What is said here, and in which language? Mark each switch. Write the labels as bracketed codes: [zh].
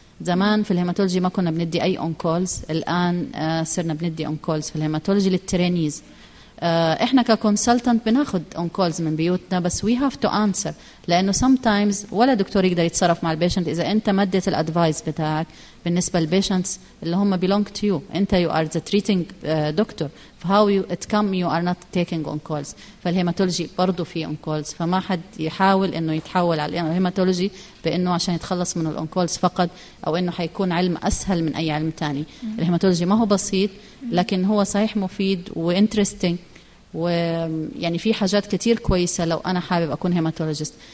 [ar] زمان في الهيماتولوجي ما كنا بندي أي [en] on calls. [ar] الآن صرنا بندي on calls في الهيماتولوجي للترينيز. إحنا ككونسلتنت بناخد [en] on calls [ar] من بيوتنا بس [en] we have to answer [ar] لأنه sometimes ولا دكتور يقدر يتصرف مع البيشنت إذا أنت مدت الأدفايس بتاعك بالنسبة للبيشنتس اللي هم [en] belong to you. أنت you are the treating doctor. How you, it come you are not taking on calls. [ar] فالهيماتولوجي برضو في [en] on calls. [ar] فما حد يحاول انه يتحول على الهيماتولوجي بانه عشان يتخلص من on calls فقط او انه حيكون علم اسهل من اي علم تاني. الهيماتولوجي ما هو بسيط لكن هو صحيح مفيد وinteresting ويعني في حاجات كتير كويسة لو انا حابب اكون هيماتولوجيست.